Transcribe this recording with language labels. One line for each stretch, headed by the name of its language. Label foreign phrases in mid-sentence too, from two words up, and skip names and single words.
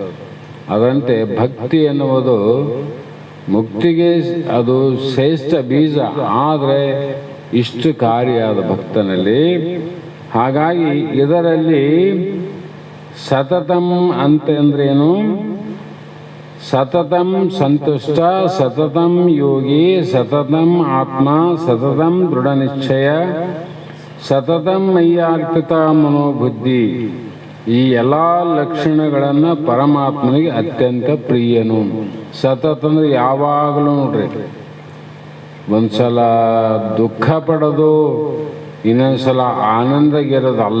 Kannada: ಅದರಂತೆ ಭಕ್ತಿ ಎನ್ನುವುದು ಮುಕ್ತಿಗೆ ಅದು ಶ್ರೇಷ್ಠ ಬೀಜ, ಆದರೆ ಇಷ್ಟು ಕಾರ್ಯಾದ ಭಕ್ತನಲ್ಲಿ. ಹಾಗಾಗಿ ಇದರಲ್ಲಿ ಸತತಂ ಅಂತಂದ್ರೇನು?
Sanskrit: ಸತತಂ ಸಂತುಷ್ಟ, ಸತತಂ ಯೋಗಿ, ಸತತಂ ಆತ್ಮ, ಸತತಂ ದೃಢ ನಿಶ್ಚಯ, ಸತತಂ ಮಯ್ಯಾರ್ಪಿತ ಮನೋಬುದ್ಧಿ.
Kannada: ಈ ಎಲ್ಲ ಲಕ್ಷಣಗಳನ್ನು ಪರಮಾತ್ಮನಿಗೆ ಅತ್ಯಂತ ಪ್ರಿಯನು. ಸತತ ಅಂದ್ರೆ ಯಾವಾಗಲೂ ನೋಡ್ರಿ, ಒಂದ್ಸಲ ದುಃಖ ಪಡೋದು ಇನ್ನೊಂದ್ಸಲ ಆನಂದಗಿರೋದಲ್ಲ.